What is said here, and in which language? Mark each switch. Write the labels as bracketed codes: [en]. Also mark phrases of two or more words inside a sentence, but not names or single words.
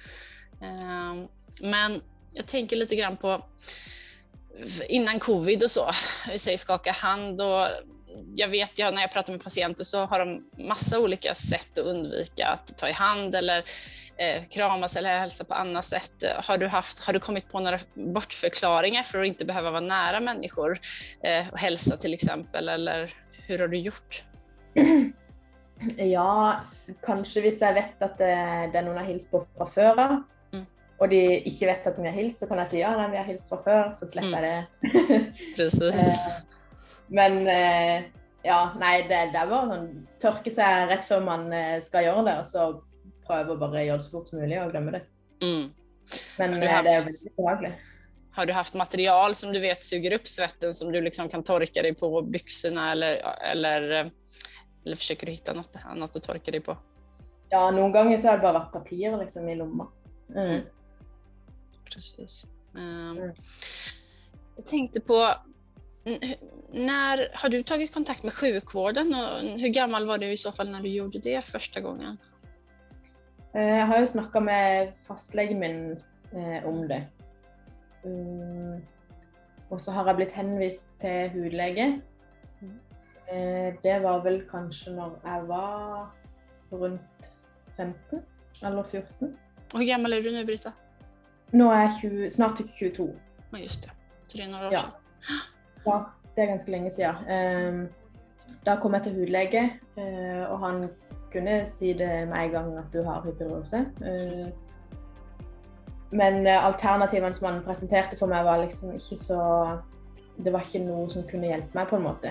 [sv] Men jag tänker lite grann på innan covid och så, vi säger skaka hand, och jag vet när jag pratar med patienter så har de massa olika sätt att undvika att ta i hand eller kramas eller hälsa på annat sätt. Har du kommit på några bortförklaringar för att inte behöva vara nära människor och hälsa till exempel, eller hur har du gjort? [no] Ja, kanskje hvis jeg vet at det er noen jeg har hilst på fra før av, og de ikke vet at vi har hilst, så kan jeg si ja, vi har hilst fra før, så slipper jeg det. [sv] Precis. [no] Men ja, nei, det er bare sånn, tørke seg rett før man skal gjøre det, og så prøve å bare gjøre det så fort som mulig og glemme det. Men det er jo veldig behagelig. [sv] Har du haft material som du vet suger upp svetten som du liksom kan torka dig på byxorna eller försöker du hitta något annat att torka dig på? [no] Ja, noen ganger så har det bare vært papir liksom i lomma. [sv] Precis. Jag tänkte på, när har du tagit kontakt med sjukvården och hur gammal var du i så fall när du gjorde det första gången? [no] Jeg har jo snakket med fastlegen min om det. Og så har jeg blitt henvist til hudlege. Det var vel kanskje når jeg var rundt 15 eller 14. [sv] Och hur gammal är du nu, Brita? [no] Nå er jeg snart 22. [sv] Ja, just det. Så det är några år sedan. [no] Ja, det er ganske lenge siden. Da kom jeg til hudlege, og han kunne si det med en gang at du har hyperhidrose. Men alternativene som han presenterte for meg var liksom ikke så... Det var ikke noe som kunne hjelpe meg på en måte.